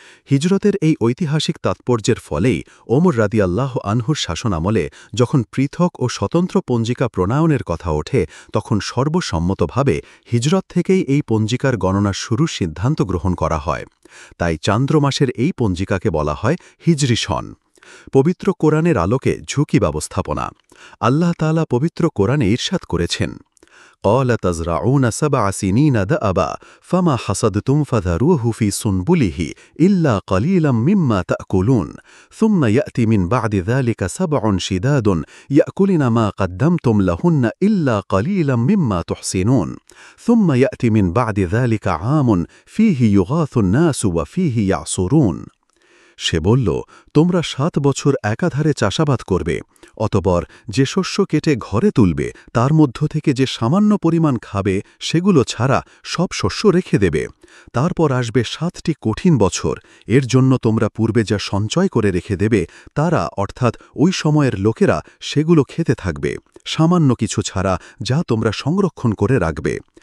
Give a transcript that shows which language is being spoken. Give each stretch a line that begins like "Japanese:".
Bangla: হিজরতের এই ঐতিহাসিক তাৎপর্যের ফলেই ওমর রাদিয়াল্লাহু আনহুর শাসনামলে যখন পৃথক ও স্বতন্ত্র পঞ্জিকা প্রণয়নের কথা ওঠে, তখন সর্বসম্মতভাবে হিজরত থেকেই এই পঞ্জিকার গণনার শুরুর সিদ্ধান্ত গ্রহণ করা হয়। তাই চান্দ্রমাসের এই পঞ্জিকাকে বলা হয় হিজরি সন। পবিত্র কোরআনের আলোকে ঝুঁকি ব্যবস্থাপনা। আল্লাহ তাআলা পবিত্র কোরআনে ইরশাদ করেছেন,
Arabic: قال تزرعون 7 سنين دأبا فما حصدتم فذروه في سنبله إلا قليلا مما تأكلون ثم يأتي من بعد ذلك 7 شداد يأكلن ما قدمتم لهن إلا قليلا مما تحصنون ثم يأتي من بعد ذلك عام فيه يغاث الناس وفيه يعصرون।
Bangla: সে বলল, তোমরা 7 বছর একাধারে চাষাবাদ করবে, অতঃপর যে শস্য কেটে ঘরে তুলবে তার মধ্য থেকে যে সামান্য পরিমাণ খাবে সেগুলো ছাড়া সব শস্য রেখে দেবে। তারপর আসবে 7টি কঠিন বছর, এর জন্য তোমরা পূর্বে যা সঞ্চয় করে রেখে দেবে তারা অর্থাৎ ওই সময়ের লোকেরা সেগুলো খেতে থাকবে, সামান্য কিছু ছাড়া যা তোমরা সংরক্ষণ করে রাখবে।